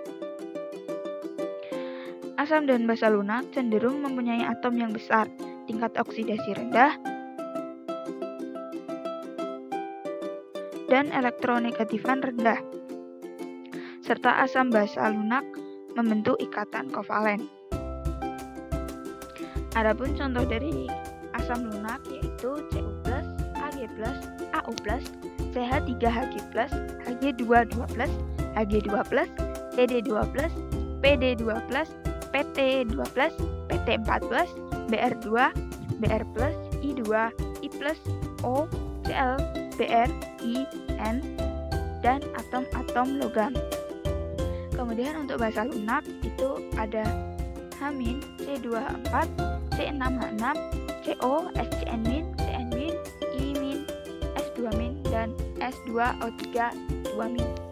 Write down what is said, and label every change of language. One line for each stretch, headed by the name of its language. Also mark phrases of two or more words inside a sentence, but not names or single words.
Indonesian: Asam dan basa lunak cenderung mempunyai atom yang besar, tingkat oksidasi rendah, dan elektronegatifan rendah, serta asam basa lunak membentuk ikatan kovalen. Adapun contoh dari asam lunak yaitu Cu+, Ag+, Au+, CH3Hg+, Hg2+, Hg2+, Cd2+, Pd2+, Pt2+, Pt4+, Br2, Br+, I2, I+, O, Cl, Br, I, N, dan atom-atom logam. Kemudian untuk basa lunak itu ada H-, C2H4, C6H6, CO, SCN-, CN-, I-, S2-, dan S2O3-2-.